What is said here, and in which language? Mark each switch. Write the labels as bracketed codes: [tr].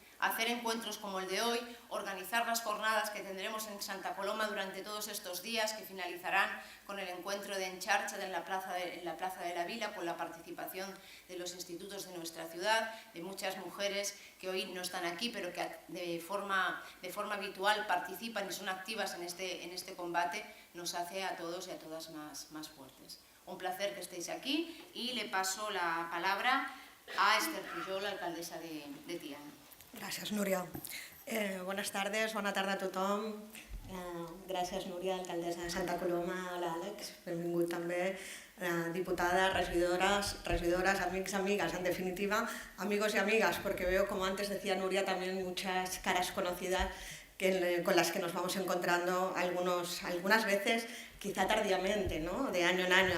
[es] Hacer encuentros como el de hoy, organizar las jornadas que tendremos en Santa Coloma durante todos estos días, que finalizarán con el encuentro de Encharcha en la Plaza de la Vila, con la participación de los institutos de nuestra ciudad, de muchas mujeres que hoy no están aquí, pero que de forma habitual participan y son activas en este combate, nos hace a todos y a todas más fuertes. Un placer que estéis aquí y le paso la palabra a Esther Pujol, alcaldesa de Tiana. [ca] Gràcies, Núria. Bones tardes, bona tarda a tothom. Gràcies, Núria, alcaldessa de Santa Coloma, a l'Àlex. Benvingut també, [es] diputadas, regidoras, amigos, en definitiva, amigos y amigas, porque veo, como antes decía Núria, también muchas caras conocidas con las que nos vamos encontrando algunas veces, quizá tardíamente, ¿no? De año en año.